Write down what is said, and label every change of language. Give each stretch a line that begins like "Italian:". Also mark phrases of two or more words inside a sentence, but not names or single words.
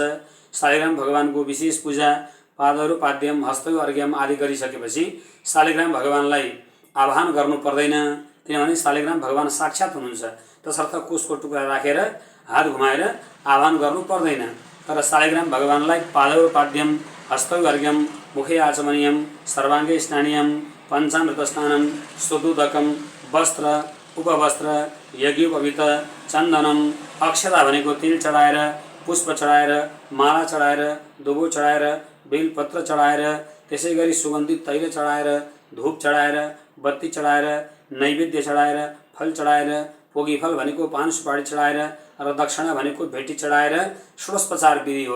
Nepali: शालिग्राम भगवानको विशेष पूजा पादहरू
Sanskrit: पाद्यम हस्तयो अर्घ्यम
Nepali: आदि गरिसकेपछि शालिग्राम भगवानलाई आह्वान गर्नु पर्दैन, किनभने शालिग्राम भगवान साक्षात् हुनुहुन्छ। तसर्थ कुशको टुक्रा राखेर हात घुमाएर आह्वान गर्नु पर्दैन। तर शालिग्राम भगवानलाई
Sanskrit: पादयो पाद्यम हस्तयो अर्घ्यम मुखे आचमनीयम सर्वाङ्गे स्नानीयम पञ्चामृत स्नानम सुदुदकम वस्त्र उपवस्त्र यज्ञोपवीत चन्दनम अक्षता
Nepali: भनेको तिल चढाएर, पुष्प चढाएर, माला चढाएर, दुबो चढाएर, बेलपत्र चढाएर, त्यसै गरी सुगन्धित तैल चढाएर, धूप चढाएर, बत्ती चढाएर, नैवेद्य चढाएर, फल चढाएर, पोगी फल भनेको पान सुपारी चढाएर र दक्षिणा भनेको भेटी चढाएर षोडशोपचार विधि हो।